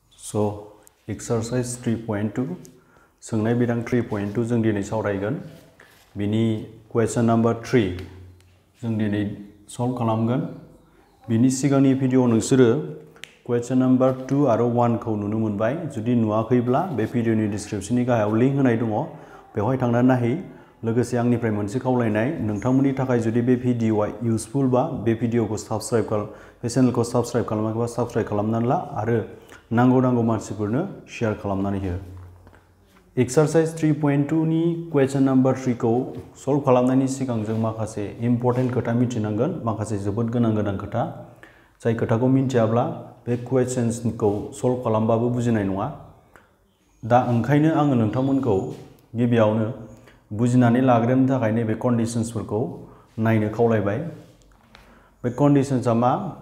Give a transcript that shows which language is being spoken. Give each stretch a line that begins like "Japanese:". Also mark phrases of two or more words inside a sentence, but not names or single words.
English: So exercise 3.2
Bodo: सोंनाय बिदां 3.2 जों दिनै सावरायगोन बिनि
English: question number 3
Bodo: जों दिनै सल्व खालामगोन बिनि सिगांनि भिडिअ नोंसोरो
English: question number 2
Bodo: आरो 1 खौ नुनो मोनबाय जुदि नुवाखैब्ला बे भिडिअनि डिसक्रिप्शननि गाहायाव लिंक होनाय दङ बेवहाय थांनानै नायहै लोगोसे आंनिफ्राय मोनसे खावलायनाय नोंथांमोननि थाखाय जुदि बे भिडिअआ इउजफुल बा बे भिडिअखौ बे चेनेलखौ साबस्क्राइब खालामाखैबा साबस्क्राइब खालामनानै ला आरो नांगौ मानसिफोरनो शेयार खालामनानै हो एक्सारसाइज 3.2 नि
English: question number
Bodo: 3 खौ सल्व खालामनायनि सिगां जों माखासे इम्पर्टेन्ट खोथा मिथिनांगोन माखासे जोबोद गोनां खोथा जाय खोथाखौ मिथियाब्ला बे क्वेश्चन्सखौ सल्व खालामबाबो बुजिनाय नङा दा ओंखायनो आङो नोंथांमोनखौ गिबियावनो बुजिनानै लाग्रोनो थाखाय नैबे कन्डिशन्सफोरखौ नायनो खावलायबाय बे कन्डिशन्सआ मा